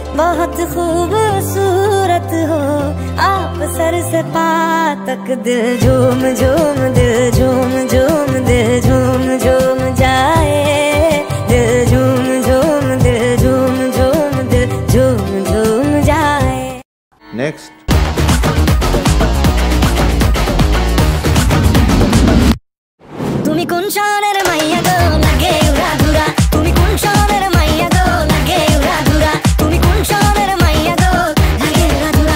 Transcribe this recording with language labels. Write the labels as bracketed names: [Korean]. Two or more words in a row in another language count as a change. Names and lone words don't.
[Hindi] बहुत खूबसूरत हो आप सर से पाँव तक। दिल झूम झूम दिल झूम झूम दिल झूम झूम जाए। दिल झूम झूम दिल झूम झूम दिल झूम झूम जाए। नेक्स्ट। [Bangla] তুমি কোন শহরের মাইয়া গো লাগে উড়া ধুরা। তুমি কোন শহরের মাইয়া গো লাগে উড়া ধুরা। তুমি কোন শহরের মাইয়া গো লাগে উড়া ধুরা।